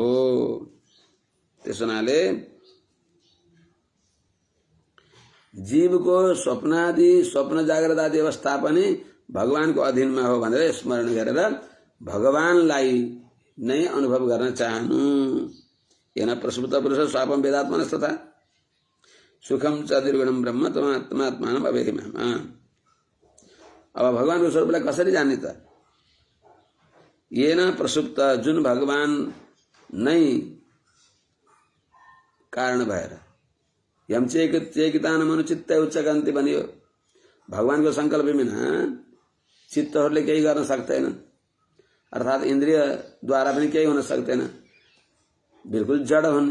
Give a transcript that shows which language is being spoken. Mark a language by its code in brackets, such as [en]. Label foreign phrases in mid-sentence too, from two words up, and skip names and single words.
[ne] त्यसो हुनाले जीवको स्वप्न जागृत आदि अवस्था पनि भगवानको अधीनमा हो भनेर स्मरण गरेर भगवानलाई नै अनुभव गर्न चाहनु। [sa] येन प्रसुप्त पुरुष स्वापम वेदात्मनस्तथा सुखम च निर्गुणम ब्रह्म तमात्मात्मानम अवेहिम। [ne] अब भगवान को स्वरूपलाई कसरी जान्ने त? येन प्रसुप्त, जुन भगवान नै कारण भएर, [sa] यम चेकितान मनुचित्त उच्चकान्ति [ne] बनियो। भगवानको संकल्प बिना चित्तहरूले केही गर्न सक्दैनन्, अर्थात् इन्द्रियद्वारा पनि केही हुन सक्दैन, बिल्कुल जड हुने।